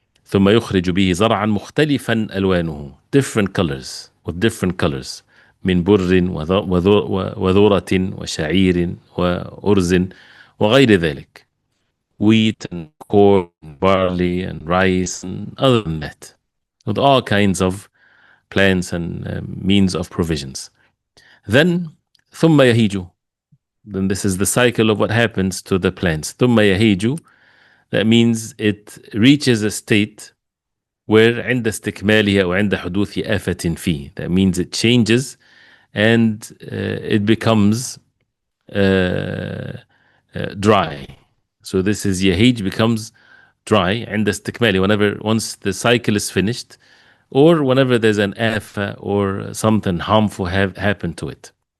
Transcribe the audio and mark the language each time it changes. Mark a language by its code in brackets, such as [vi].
[ar] ثم يخرج به زرعا مختلفا ألوانه, [en] different colors, with different colors, [ar] من بر وذرة وشعير وأرز وغير ذلك, [en] wheat and corn, barley and rice and other than that, with all kinds of plants and means of provisions. [ar] Then ثم يهيج. [en] Then this is the cycle of what happens to the plants. [ar] ثم يهيج, [en] that means it reaches a state where [ar] عند استكمالها أو عند حدوث آفة فيه. [en] That means it changes and it becomes dry. So this is يهيج, becomes dry [ar] عند استكماله, [en] once the cycle is finished, or whenever there's an afa or something harmful happened to it.